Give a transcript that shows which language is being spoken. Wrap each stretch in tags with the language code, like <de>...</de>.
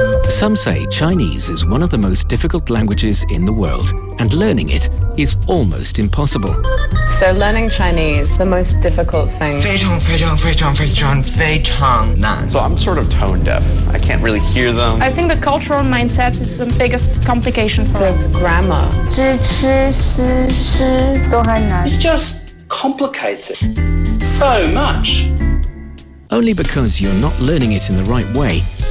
<en>Some say Chinese is one of the most difficult languages in the world, and learning it is almost impossible. So learning Chinese, the most difficult thing.</en> <zh>非常非常非常非常非常难。</zh> <en>So I'm sort of tone deaf. I can't really hear them. I think the cultural mindset is the biggest complication for the grammar.</en> <zh>知吃思诗都还难。</zh> <en>It's just complicated. So much. Only because you're not learning it in the right way.</en>